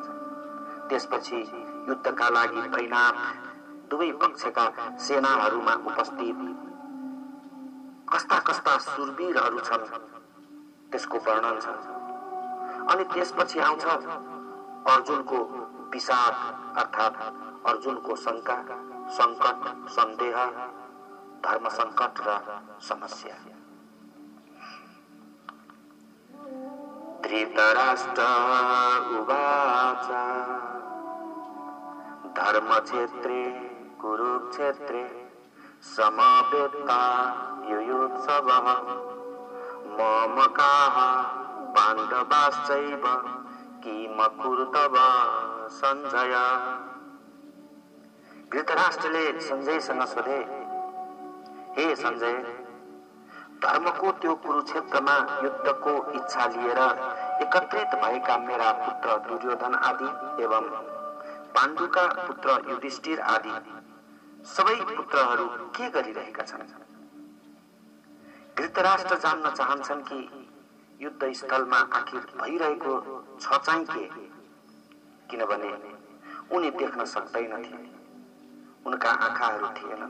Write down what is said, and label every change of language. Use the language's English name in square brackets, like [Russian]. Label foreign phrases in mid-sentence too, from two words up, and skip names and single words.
[Nepali] त्यसपछि युद्धका लागि तैनात दुवै पक्षका सेनाहरूमा उपस्थित कस्ता कस्ता शूरवीरहरू छन् त्यसको वर्णन छ। अनि त्यसपछि आउँछ अर्जुनको विषाद अर्थात अर्जुनको शंका, संकट, सन्देह, धर्म संकट र समस्या। [Sanskrit] धृतराष्ट्र उवाच धर्मक्षेत्रे कुरुक्षेत्रे समवेता युयुत्सवः ममकाः पाण्डवाश्चैव किमकुर्तव संजय। [Nepali] धृतराष्ट्रले संजयसँग सोधे, हे संजय, धर्मको त्यो कुरुक्षेत्रमा युद्धको इच्छा लिएर एकत्रित भएका मेरा पुत्र दुर्योधन आदि एवं पाण्डुका पुत्र युधिष्ठिर आदि सबै पुत्रहरू के गरिरहेका छन्। धृतराष्ट्र जान्न चाहन्छन् कि युद्ध स्थलमा आखिर भइरहेको छ चाहिँ के, किनभने उनी देख्न सक्दैनथे, उनका आँखाहरू थिएनन्।